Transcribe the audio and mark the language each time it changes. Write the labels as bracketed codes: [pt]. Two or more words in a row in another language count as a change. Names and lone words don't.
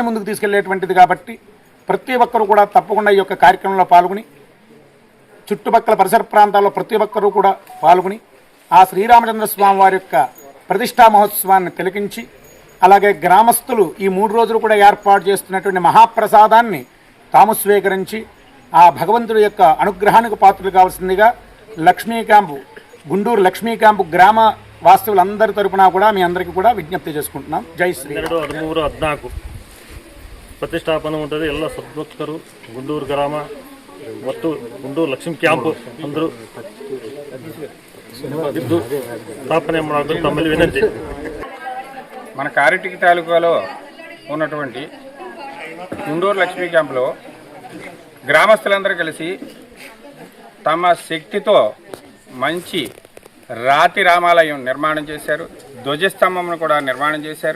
[te] ముందుకు తీసుకెళ్లేటువంటిది కాబట్టి ప్రతి ఒక్కరూ కూడా తప్పకుండా ఈ యొక్క కార్యక్రమంలో పాల్గొని చుట్టుపక్కల పరిసర ప్రాంతాల్లో ప్రతి ఒక్కరూ కూడా పాల్గొని ఆ శ్రీరామచంద్ర స్వామి వారి యొక్క ప్రతిష్టా మహోత్సవాన్ని తిలకించి అలాగే గ్రామస్తులు ఈ 3 రోజులు కూడా ఏర్పాటు చేస్తున్నటువంటి మహాప్రసాదాన్ని తాము స్వీకరించి ఆ భగవంతుడి యొక్క అనుగ్రహానికి పాత్రలు కావాల్సిందిగా లక్ష్మీ క్యాంపు గుండూరు లక్ష్మీ క్యాంపు గ్రామ వాస్తవులందరి తరపున కూడా మీ అందరికీ కూడా విజ్ఞప్తి చేసుకుంటున్నాం. జై శ్రీ [kn] 13, 14 ಪ್ರತಿಷ್ಠಾಪನೆ ఉంటుంది. ಎಲ್ಲ ಸದ್ಭಕ್ತರು ಗುಂಡೂರು ಗ್ರಾಮ ಮತ್ತು ಗುಂಡೂರು ಲಕ್ಷ್ಮೀ ಕ್ಯಾಂಪ್ ಅಂದರು ಇದ್ದು ಸ್ಥಾಪನೆ ಮಾಡೋದು ತಮ್ಮಲ್ಲಿ ವಿನಂತಿ. [te] మన కారిటికి తాలూకాలో ఉన్నటువంటి గుండూరు లక్ష్మీ క్యాంపులో గ్రామస్తులందరూ కలిసి తమ శక్తితో మంచి రాతి రామాలయం నిర్మాణం చేశారు. ధ్వజస్తంభమును కూడా నిర్మాణం చేశారు.